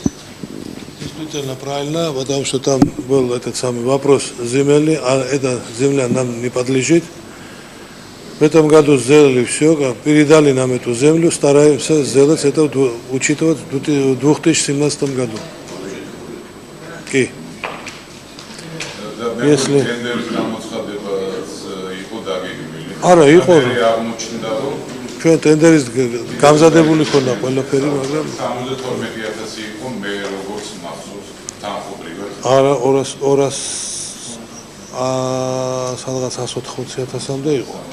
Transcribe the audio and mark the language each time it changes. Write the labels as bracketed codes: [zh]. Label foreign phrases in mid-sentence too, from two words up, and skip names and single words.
[ru] Действительно правильно, потому что там был этот самый вопрос земельный, а эта земля нам не подлежит. В этом году сделали все, передали нам эту землю, стараемся сделать это, учитывать в 2017 году. Если... [ka] Არა, იყო. ჩვენ ტენდერის გამზადებული ქონდა ყველაფერი, მაგრამ 72000 იყო მე როგორც მახსოვს თანხმობრივად. არა, 200 სადღაც 180,000-მდე იყო.